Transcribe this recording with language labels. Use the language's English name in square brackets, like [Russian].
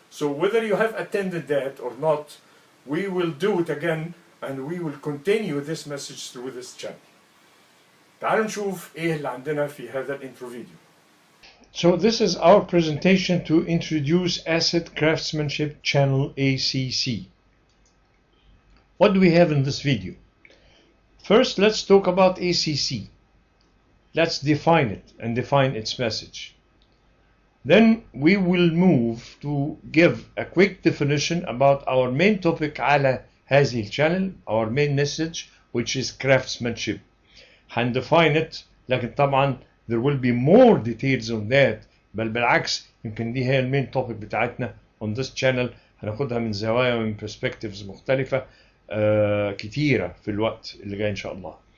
[English] So whether you have attended that or not, we will do it again and we will continue this message through this channel. [Arabic] تعالوا نشوف ايه اللي عندنا في هذا الانترو فيديو. [English] So this is our presentation to introduce Asset Craftsmanship channel ACC. What do we have in this video? First, let's talk about ACC. Let's define it and define its message. Then we will move to give a quick definition about our main topic [Arabic] على هذه الchannel, [English] our main message, which is craftsmanship. [Arabic] هندefine it، لكن طبعا [English] there will be more details on that، [Arabic] بل بالعكس يمكن دي هي المين توبيك بتاعتنا [English] on this channel. [Arabic] هناخدها من زوايا ومن perspectives مختلفة كتيرة في الوقت اللي جاي إن شاء الله.